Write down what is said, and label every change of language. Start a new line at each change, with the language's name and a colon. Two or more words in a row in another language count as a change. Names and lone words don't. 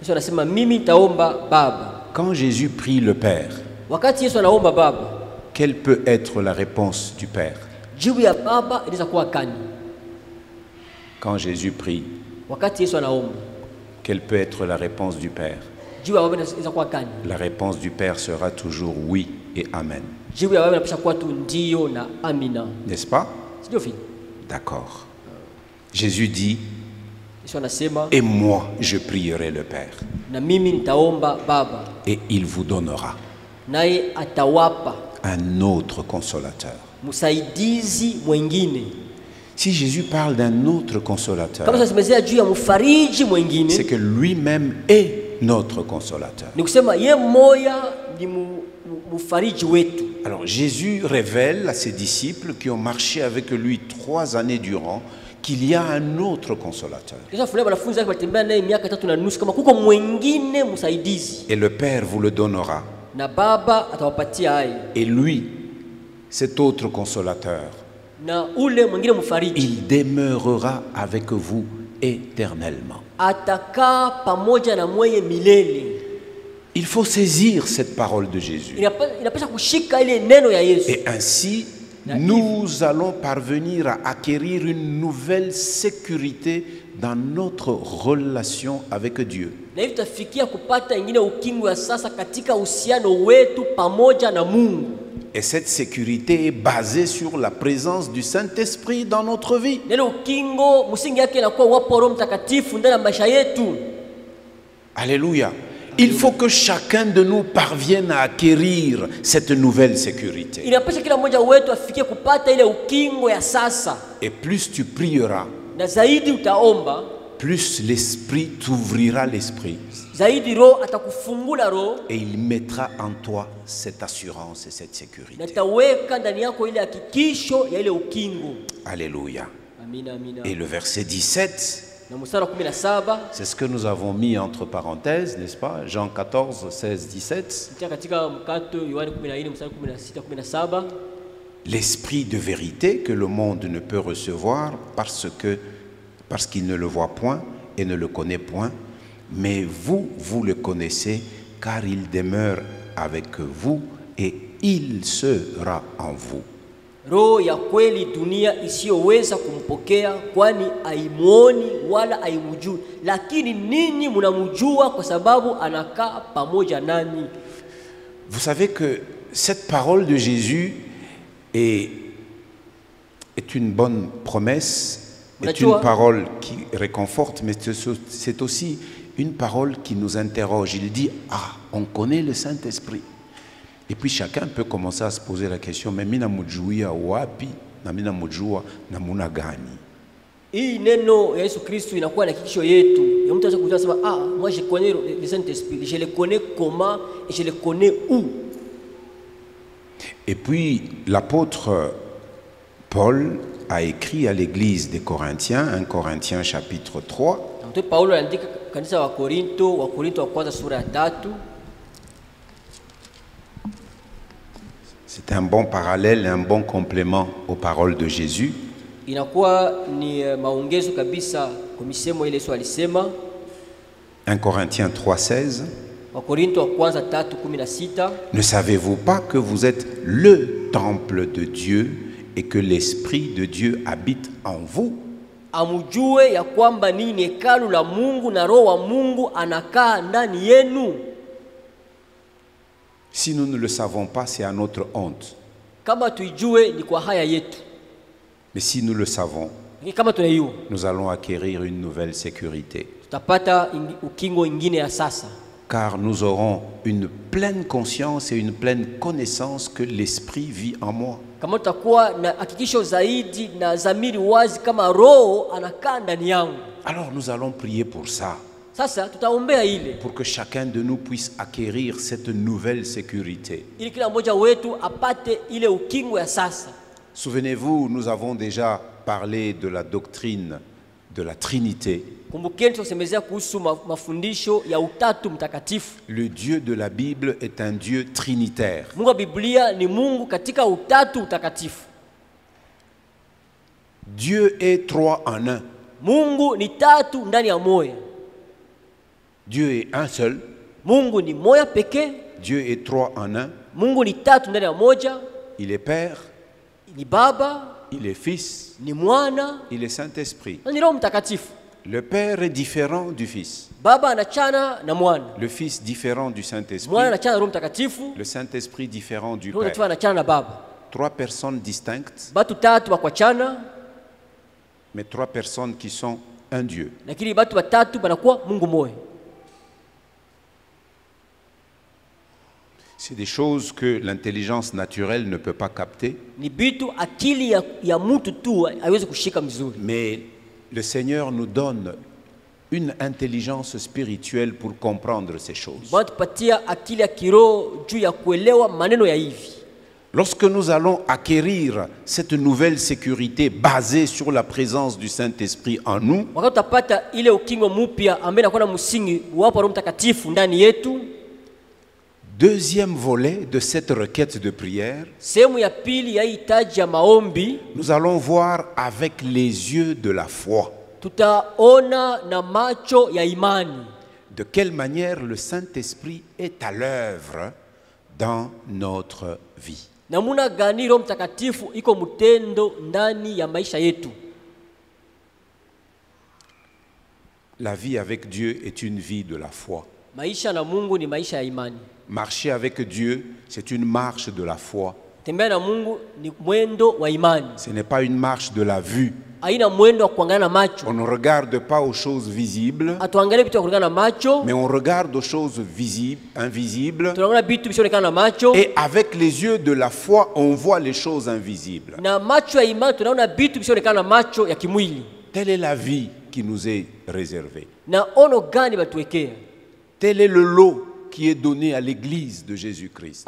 French: Quand Jésus prie le Père, quelle peut être la réponse du Père? Quand Jésus prie, quelle peut être la réponse du Père? La réponse du Père sera toujours oui. et amen.
Swahili: Jibu ya baba inapaswa kuwa tu ndio na amina.
French: N'est-ce pas?
Swahili: Sio vile.
French: D'accord. Jésus dit,
Swahili: Yesu anasema,
French: et moi je prierai le Père,
Swahili: na mimi nitaomba Baba,
French: et il vous donnera
Swahili: naye atawapa
French: un autre consolateur.
Swahili: msaidizi mwingine.
French: Si Jésus parle d'un autre consolateur,
Swahili: Kama tunasemezea juu ya mfariji mwingine,
French: c'est que lui-même est notre consolateur.
Swahili: ni kusema ye moya ni mfariji wetu.
French: Alors Jésus révèle à ses disciples qui ont marché avec lui 3 années durant qu'il y a un autre consolateur.
Swahili: Kisha fulani wanafunzi wake walitembea naye miaka 3.5 kama kuko mwingine msaidizi.
French: Et le Père vous le donnera.
Swahili: Na Baba atawapatia hayo.
French: Et lui, cet autre consolateur,
Swahili: Na ule mwingine mfariji,
French: il demeurera avec vous éternellement.
Swahili: atakaa pamoja na mweye milele.
French: Il faut saisir cette parole de Jésus.
Swahili: Inapaswa kushika ile neno ya Yesu.
French: Et ainsi, nous allons parvenir à acquérir une nouvelle sécurité dans notre relation avec Dieu.
Swahili: Na hivi tutafikia kupata ingine ukingo ya sasa katika uhusiano wetu pamoja na Mungu.
French: Et cette sécurité est basée sur la présence du Saint-Esprit dans notre vie.
Swahili: Neno ukingo msingi yake inakuwa wapo Roho Mtakatifu ndani ya maisha yetu.
French: Alléluia. Il faut que chacun de nous parvienne à acquérir cette nouvelle sécurité.
Swahili: Inapaswa kila mmoja wetu afikie kupata ile ukingo ya sasa.
French: Et plus tu prieras,
Swahili: Na zaidi utaomba,
French: plus l'Esprit t'ouvrira l'Esprit.
Swahili: zaidi Roho atakufungula roho,
French: Et il mettra en toi cette assurance et cette
Swahili: na
French: sécurité.
Swahili: taweka ndani yako ile hakikisho ya ile ukingo.
French: Alléluia.
Swahili: Amina, amina.
French: Et le verset 17,
Swahili: Na mstari wa 17
French: c'est ce que nous avons mis entre parenthèses, n'est-ce pas? Jean 14, 16, 17.
Swahili: kutia katika mkato Yohana 14 mstari 16 17.
French: L'esprit de vérité que le monde ne peut recevoir parce qu'il ne le voit point et ne le connaît point, mais vous, vous le connaissez car il demeure avec vous et il sera en vous.
Swahili: Roho ya kweli dunia isiyoweza kumpokea kwani haimuoni wala haimjui, lakini ninyi mnamjua kwa sababu anakaa pamoja nanyi.
French: Vous savez que cette parole de Jésus est une bonne promesse, est une parole qui réconforte, mais c'est aussi une parole qui nous interroge. Il dit, ah, on connaît le Saint-Esprit. Et puis chacun peut commencer à se poser la question, mais
Swahili: mina mujua wapi na mina mujua na muna gani? Hii neno ya Yesu Kristo inakuwa na hakikisho yetu. Ya mtu anaweza kusema,
French: ah, moi je connais le Saint-Esprit, je le connais comment et je le connais où. Et puis l'apôtre Paul a écrit à l'église des Corinthiens, 1 Corinthiens chapitre 3.
Swahili: Mtume Paulo aliandika kanisa wa Korinto wa kwanza sura ya 3.
French: C'est un bon parallèle, un bon complément aux paroles de Jésus.
Swahili: Inakuwa ni maongezo kabisa kwa misemo ile Yesu alisema.
French: 1 Corinthiens 3:16.
Swahili: Wakorinto wa kwanza 3:16.
French: Ne savez-vous pas que vous êtes le temple de Dieu et que l'Esprit de Dieu habite en vous?
Swahili: Amujue ya kwamba ninyi ni hekalu la Mungu na Roho wa Mungu anakaa ndani yenu.
French: Si nous ne le savons pas, c'est à notre honte.
Swahili: Kama tuijue ni kwa haya yetu.
French: Mais si nous le savons,
Swahili: Kama tunaiyo,
French: nous allons acquérir une nouvelle sécurité.
Swahili: tutapata ukingo ingine ya sasa.
French: Car nous aurons une pleine conscience et une pleine connaissance que l'Esprit vit en moi.
Swahili: Kama tutakuwa na hakikisho zaidi na dhamiri wazi kama Roho anakaa ndani yangu.
French: Alors nous allons prier pour ça.
Swahili: Sasa tutaombea ile
French: Pour que chacun de nous puisse acquérir cette nouvelle sécurité.
Swahili: ili kila mmoja wetu apate ile ukingo ya sasa.
French: Souvenez-vous, nous avons déjà parlé de la doctrine de la Trinité.
Swahili: Kumbukeni tusemezea kuhusu mafundisho ya utatu mtakatifu.
French: Le Dieu de la Bible est un Dieu trinitaire.
Swahili: Mungu wa Biblia ni Mungu katika utatu mtakatifu.
French: Dieu est 3 en 1.
Swahili: Mungu ni tatu ndani ya moja.
French: Dieu est un seul.
Swahili: Mungu ni moja pekee.
French: Dieu est 3 en 1.
Swahili: Mungu ni tatu ndani ya moja.
French: Il est Père,
Swahili: Ni Baba,
French: il est Fils,
Swahili: ni Mwana,
French: il est Saint-Esprit.
Swahili: na ni Roho Mtakatifu.
French: Le Père est différent du Fils.
Swahili: Baba anachana na mwana.
French: Le Fils différent du Saint-Esprit.
Swahili: Mwana anachana na Roho Mtakatifu.
French: Le Saint-Esprit différent du
Swahili: Roho
French: Père.
Swahili: Mtakatifu anachana na Baba.
French: 3 personnes distinctes,
Swahili: Batu tatu bakwachana,
French: mais 3 personnes qui sont un Dieu.
Swahili: lakini batu batatu banakuwa Mungu moja.
French: C'est des choses que l'intelligence naturelle ne peut pas capter.
Swahili: Ni bitu akili ya mtu tu haiwezi kushika mzuri.
French: Mais le Seigneur nous donne une intelligence spirituelle pour comprendre ces choses.
Swahili: Batupatia akili ya kiroho juu ya kuelewa maneno ya hivi.
French: Lorsque nous allons acquérir cette nouvelle sécurité basée sur la présence du Saint-Esprit en nous,
Swahili: Wakati utapata ile ukingo mpya ambaye inakuwa na msingi wa Roho Mtakatifu ndani yetu,
French: deuxième volet de cette requête de prière,
Swahili: sehemu ya pili ya hitaji ya maombi,
French: nous allons voir avec les yeux de la foi
Swahili: tutaona na macho ya imani
French: de quelle manière le Saint-Esprit est à l'œuvre dans notre vie.
Swahili: namuna gani Roho Mtakatifu iko mtendo ndani ya maisha yetu.
French: La vie avec Dieu est une vie de la foi.
Swahili: Maisha na Mungu ni maisha ya imani.
French: Marcher avec Dieu, c'est une marche de la foi.
Swahili: Tembea na Mungu ni mwendo wa imani.
French: Ce n'est pas une marche de la vue.
Swahili: Haina mwendo wa kuangalia na macho.
French: On ne regarde pas aux choses visibles,
Swahili: Atuangalie vitu vya kuangalia na macho,
French: mais on regarde aux choses invisibles.
Swahili: tunaona vitu visionekana na macho.
French: Et avec les yeux de la foi, on voit les choses invisibles.
Swahili: Na macho ya imani tunaona vitu visionekana na macho ya kimwili.
French: Telle est la vie qui nous est réservée.
Swahili: Na ono gani batuwekea?
French: Tel est le lot qui est donné à l'église de Jésus-Christ.